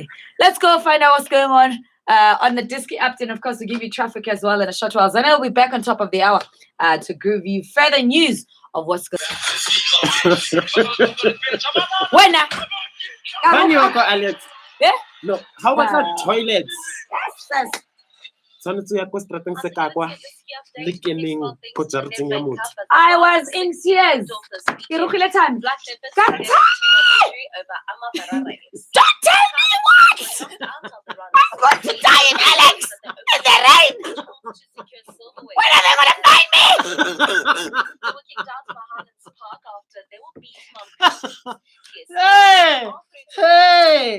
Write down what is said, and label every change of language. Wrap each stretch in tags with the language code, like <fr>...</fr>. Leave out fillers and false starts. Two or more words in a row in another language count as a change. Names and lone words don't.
<en>Let's go find out what's going on the Diski app, and of course, to give you traffic as well in a short while. And I'll be back on top of the hour to give you further news of what's going on. Alex. Yeah? No, how about that toilets? Yes.</en> <tn>Tshwanetse ya kwa strateng se ka kwa le keneng ko jareteng ya motho.</tn> <en>I was in tears.</en> <tn>Ke rogile time.</tn> <en>Stop telling me what? I'm going to die in Alex in the rain. When are they going to find me? Hey!</en>